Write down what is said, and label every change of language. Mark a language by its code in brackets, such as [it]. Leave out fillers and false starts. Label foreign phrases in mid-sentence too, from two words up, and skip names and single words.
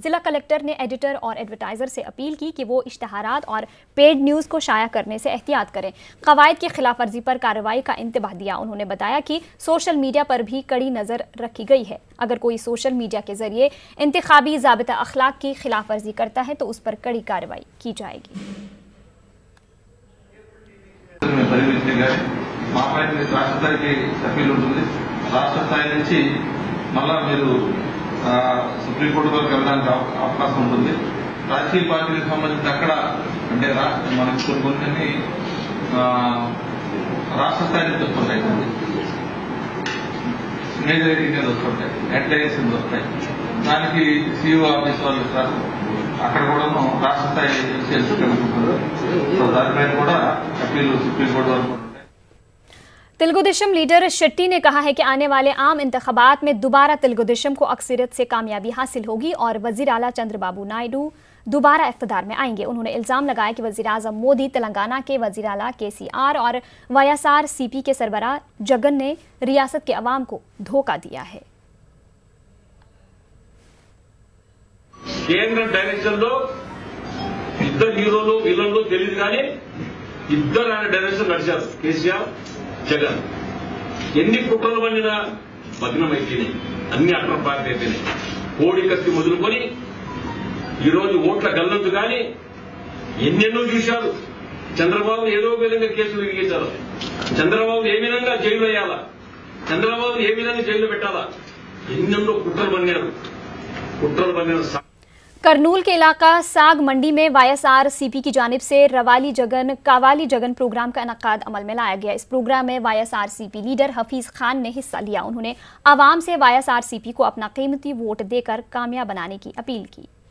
[ur] ضلع کلکٹر نے ایڈیٹر اور ایڈورٹائزر سے اپیل کی کہ وہ اشتہارات اور [en] paid news [ur] کو شائع کرنے سے احتیاط کریں. قواعد کی خلاف ورزی پر کارروائی کا انتباہ دیا۔ انہوں نے بتایا کہ [en] social media [ur] پر بھی کڑی نظر رکھی گئی ہے. اگر کوئی [en] social media [ur] کے ذریعے انتخابی ضابطہ اخلاق کی خلاف ورزی کرتا ہے تو اس پر کڑی کارروائی کی جائے گی. [te] పరిమితి కానీ మా పైన రాష్ట్ర స్థాయికి అప్పీల్ ఉంటుంది. రాష్ట్ర స్థాయి నుంచి మళ్ళా మీరు సుప్రీంకోర్టు వరకు వెళ్ళడానికి అవకాశం ఉంటుంది. రాజకీయ పార్టీలకు సంబంధించి అక్కడ అంటే మనకి కొన్ని రాష్ట్ర స్థాయి నుంచి వస్తుంటాయి, మేజర్ ఇండియాలు వస్తుంటాయి, హెడ్లైన్స్ వస్తాయి. దానికి [en] CEO office [te] వాళ్ళు ఇస్తారు. అక్కడ కూడా రాష్ట్ర స్థాయి చేస్తూ కలుగుతుంది. సో దానిపైన కూడా అప్పీల్ సుప్రీంకోర్టు వరకు. [ur] تیلگودیشم لیڈر شیٹی نے کہا ہے کہ آنے والے عام انتخابات میں دوبارہ تیلگودیشم کو اکثریت سے کامیابی حاصل ہوگی اور وزیر اعلیٰ چندرابابو نائیڈو دوبارہ اقتدار میں آئیں گے. انہوں نے الزام لگایا کہ وزیر اعظم مودی تلنگانہ کے وزیر اعلیٰ کے سی آر اور YSRCP کے سربراہ جگن نے ریاست کے عوام کو دھوکہ دیا ہے. [te] కేంద్ర డైరెక్షన్ లో ఇద్దరు హీరోలు విలన్లు తెలియదు కానీ ఇద్దరు ఆయన డైరెక్షన్ నడిచారు, కేసీఆర్ జగన్. ఎన్ని కుట్రలు పండినా భగ్నమైపోయినాయి, అన్ని అక్రమ పార్టీ అయిపోయినాయి. కోడి కత్తి మొదలుకొని ఈరోజు ఓట్ల గల్లంతు కానీ ఎన్నెన్నో చూశారు. చంద్రబాబు ఏదో విధంగా కేసులు తిరిగించారు. చంద్రబాబు ఏ విధంగా జైలు వేయాలా, చంద్రబాబు ఏ విధంగా జైలు పెట్టాలా, ఎన్నెన్నో కుట్రలు పండినారు. కుట్రలు పండిన [ur] کرنول کے علاقہ ساگ منڈی میں YSRCP کی جانب سے کاوالی جگن پروگرام کا انعقاد عمل میں لایا گیا. اس پروگرام میں YSRCP لیڈر حفیظ خان نے حصہ لیا. انہوں نے عوام سے YSRCP کو اپنا قیمتی ووٹ دے کر کامیاب بنانے کی اپیل کی.